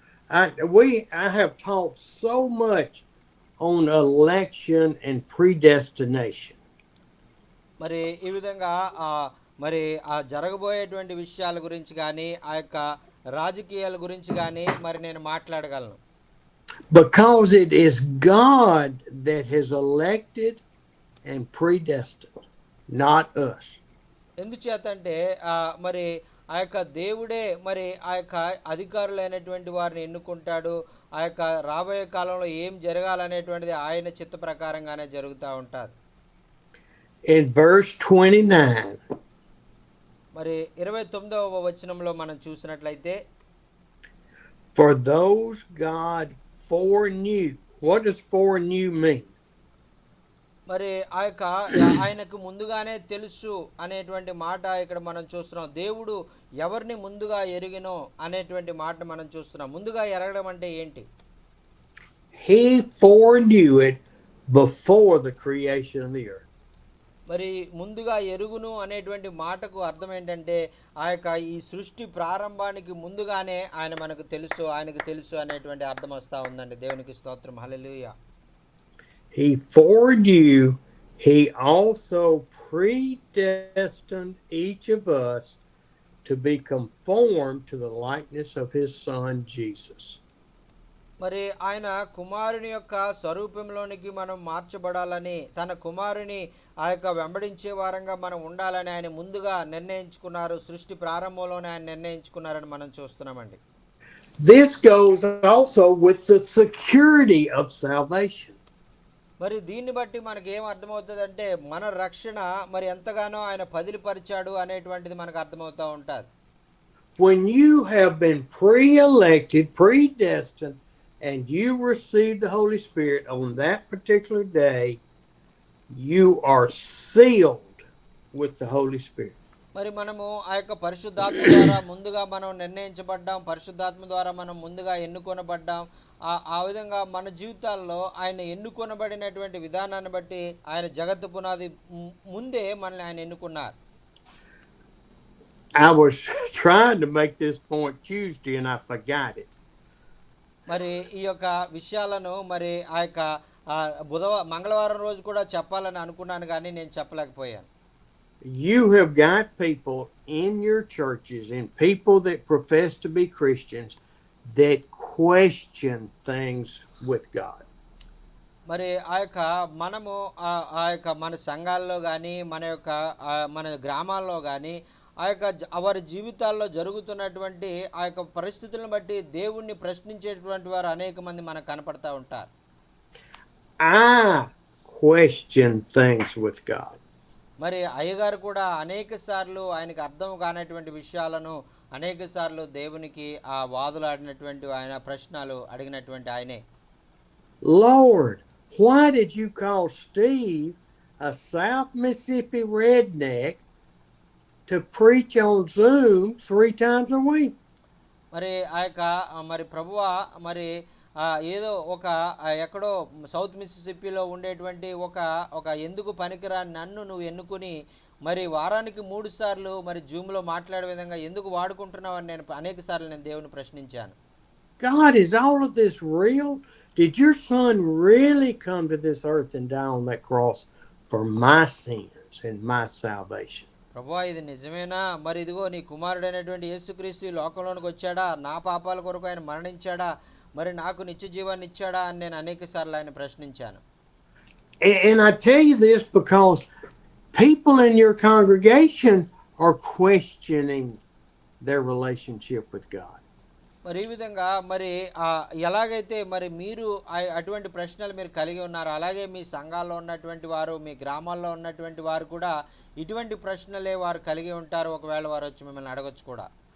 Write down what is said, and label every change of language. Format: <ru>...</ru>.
<en>I have taught so much on election and predestination.</en> <te>మరి ఈ విధంగా మరి ఆ జరగబోయేటువంటి విషయాల గురించి కానీ ఆ యొక్క రాజకీయాల గురించి కానీ మరి నేను మాట్లాడగలను.</te> <en>Because it is God that has elected and predestined, not us.</en> <te>ఎందుచేతంటే మరి ఆ యొక్క దేవుడే మరి ఆ యొక్క అధికారులైనటువంటి వారిని ఎన్నుకుంటాడు. ఆ యొక్క రాబోయే కాలంలో ఏం జరగాలనేటువంటిది ఆయన చిత్త ప్రకారంగానే జరుగుతూ ఉంటుంది.</te> <en>In verse 29,</en> <te>మరి 29వ వచనంలో మనం చూసినట్లయితే,</te> <en>for those God foreknew. What does foreknew mean?</en> <te>మరి ఆ యొక్క ఆయనకు ముందుగానే తెలుసు అనేటువంటి మాట ఇక్కడ మనం చూస్తున్నాం. దేవుడు ఎవరిని ముందుగా ఎరిగినో అనేటువంటి మాట మనం చూస్తున్నాం. ముందుగా ఎరగడం అంటే ఏంటి?</te> <en>He foreknew it before the creation of the earth.</en> <te>మరి ముందుగా ఎరుగును అనేటువంటి మాటకు అర్థం ఏంటంటే ఆ యొక్క ఈ సృష్టి ప్రారంభానికి ముందుగానే ఆయన మనకు తెలుసు, ఆయనకు తెలుసు అనేటువంటి అర్థం వస్తూ ఉందండి. దేవునికి స్తోత్రం, హల్లెలూయా.</te> <en>He foreknew, he also predestined each of us to be conformed to the likeness of his son Jesus.</en> <te>మరి ఆయన కుమారుని యొక్క స్వరూపంలోనికి మనం మార్చబడాలని, తన కుమారుని ఆ యొక్క వెంబడించే వారంగా మనం ఉండాలని ఆయన ముందుగా నిర్ణయించుకున్నారు. సృష్టి ప్రారంభంలోనే ఆయన నిర్ణయించుకున్నారని మనం చూస్తున్నామండి.</te> <en>This goes also with the security of salvation.</en> <te>మరి దీన్ని బట్టి మనకి ఏం అర్థమవుతుంది అంటే మన రక్షణ మరి ఎంతగానో ఆయన పదిలిపరిచాడు అనేటువంటిది మనకు అర్థమవుతూ ఉంటుంది.</te> <en>When you have been pre-elected, predestined, and you receive the Holy Spirit on that particular day, you are sealed with the Holy Spirit.</en> <te>మరి మనము ఆ యొక్క పరిశుద్ధాత్మ ద్వారా ముందుగా మనం నిర్ణయించబడ్డాం, పరిశుద్ధాత్మ ద్వారా మనం ముందుగా ఎన్నుకొనబడ్డాం. ఆ విధంగా మన జీవితాల్లో ఆయన ఎన్నుకొనబడినటువంటి విధానాన్ని బట్టి ఆయన జగత్తు పునాది ముందే మనల్ని ఆయన ఎన్నుకున్నారు.</te> <en>I was trying to make this point Tuesday and I forgot it.</en> <te>మరి ఈ యొక్క విషయాలను మరి ఆ యొక్క మంగళవారం రోజు కూడా చెప్పాలని అనుకున్నాను, కానీ నేను చెప్పలేకపోయాను.</te> <en>You have got people in your churches and people that profess to be Christians that question things with God.</en> <te>మరి ఆ యొక్క మనము ఆ యొక్క మన సంఘాల్లో కానీ మన గ్రామాల్లో కానీ ఆ యొక్క వారి జీవితాల్లో జరుగుతున్నటువంటి ఆ యొక్క పరిస్థితులను బట్టి దేవుణ్ణి ప్రశ్నించేటువంటి వారు అనేక మంది మనకు కనపడతా ఉంటారు.</te> <en>I question things with God.</en> <te>మరి అయ్యగారు కూడా అనేక సార్లు ఆయనకు అర్థం కానటువంటి విషయాలను అనేక సార్లు దేవునికి ఆ వాదులాడినటువంటి ఆయన ప్రశ్నలు అడిగినటువంటి ఆయనే.</te> <en>Lord, why did you call Steve, a South Mississippi redneck, to preach on Zoom 3 times a week?</en> <te>మరి ఆ యొక్క మరి ప్రభువా మరి ఏదో ఒక ఎక్కడో సౌత్ మిసిసిప్పిలో ఉండేటువంటి ఒక ఎందుకు పనికిరాని నన్ను నువ్వు ఎన్నుకుని మరి వారానికి 3 సార్లు మరి జూమ్లో మాట్లాడే విధంగా ఎందుకు వాడుకుంటున్నావు అని నేను అనేక సార్లు నేను దేవుని ప్రశ్నించాను.</te> <en>God, is all of this real? Did your son really come to this earth and die on that cross for my sins and my salvation?</en> <te>ప్రభువా ఇది నిజమేనా? మరి ఇదిగో నీ కుమారుడైనటువంటి యేసుక్రీస్తు ఈ లోకంలోనికి వచ్చాడా, నా పాపాల కొరకు ఆయన మరణించాడా, మరి నాకు నిత్య జీవాన్ని ఇచ్చాడా అని నేను అనేక సార్లు ఆయన ప్రశ్నించాను.</te> <en>And I tell you this because people in your congregation are questioning their relationship with God.</en> <te>మరి ఈ విధంగా మరి ఎలాగైతే మరి మీరు అటువంటి ప్రశ్నలు మీరు కలిగి ఉన్నారు, అలాగే మీ సంఘాల్లో ఉన్నటువంటి వారు, మీ గ్రామాల్లో ఉన్నటువంటి వారు కూడా ఇటువంటి ప్రశ్నలే వారు కలిగి ఉంటారు. ఒకవేళ వారు వచ్చి మిమ్మల్ని అడగొచ్చు కూడా.</te>